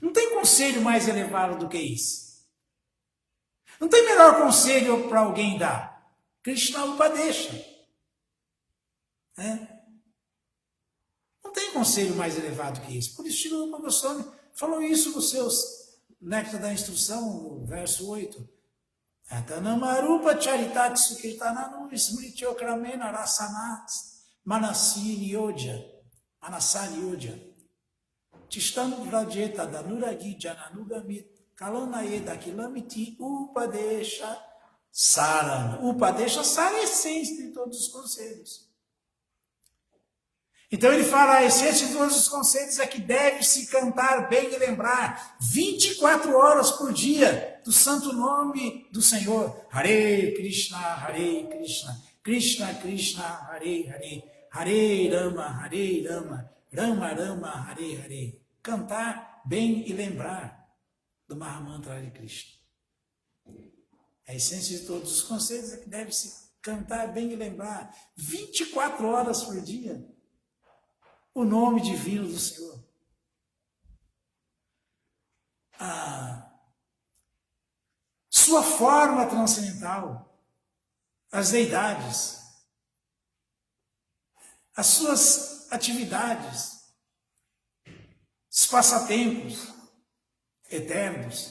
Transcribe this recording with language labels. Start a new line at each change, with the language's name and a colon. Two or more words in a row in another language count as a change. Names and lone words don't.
Portuguese: Não tem conselho mais elevado do que isso. Não tem melhor conselho para alguém dar.
Sanskrit: Krishna Upadesha.
Portuguese: Não tem conselho mais elevado que isso. Por isso, Srila Rupa Goswami falou isso nos seus Néctar da Instrução, no verso 8.
Sanskrit: Atanamarupa charitat sukirtananu smrithyokramena rasanat manasani yodya. Tistam vrajeta danuragi jananugamit kalanaye dakilamiti upadesha saran. Upadesha saran
Portuguese: é a essência de todos os conselhos. Então ele fala, a essência de todos os conselhos é que deve-se cantar bem e lembrar 24 horas por dia do santo nome do Senhor.
Sanskrit: Hare Krishna, Krishna Krishna, Hare Hare, Hare Rama, Rama Rama, Hare Hare.
Portuguese: Cantar bem e lembrar do Mahamantra Hare Krishna. A essência de todos os conselhos é que deve-se cantar bem e lembrar 24 horas por dia o nome divino do Senhor. A sua forma transcendental, as deidades, as suas atividades, os passatempos eternos.